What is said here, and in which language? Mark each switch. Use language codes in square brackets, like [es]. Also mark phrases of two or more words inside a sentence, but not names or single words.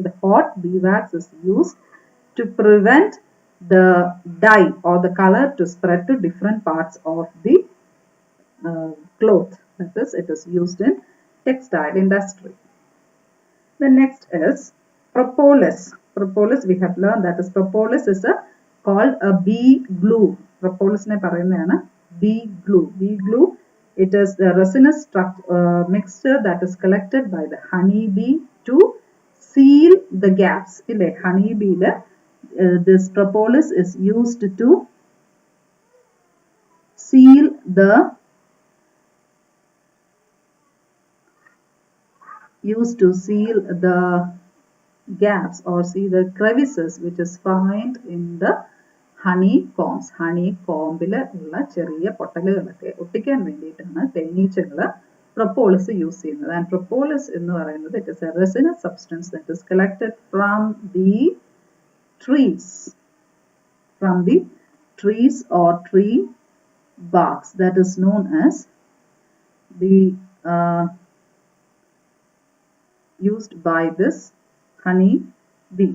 [en] The hot beeswax is used to prevent the dye or the color to spread to different parts of the cloth. That is, it is used in textile industry. The next is propolis. Propolis we have learned that is propolis is called a bee glue. [ml] Propolis എന്ന് പറയുന്നത് [en] bee glue. Bee glue, it is the resinous mixture that is collected by the honey bee to seal the gaps. Honey bee, this propolis is used to seal the gaps or see the crevices which is found in the honeycombs. [ml] Honeycomb ഉള്ള ചെറിയ പൊട്ടലുകളൊക്കെ ഒട്ടിക്കാൻ വേണ്ടിയിട്ടാണ് തേനീച്ചകൾ [en] propolis use [ml] ചെയ്യുന്നത്. [en] And propolis [ml] എന്ന് പറയുന്നത് [en] it is a resinous substance that is collected from the trees. From the trees or tree barks, that is known as the used by this honey bees.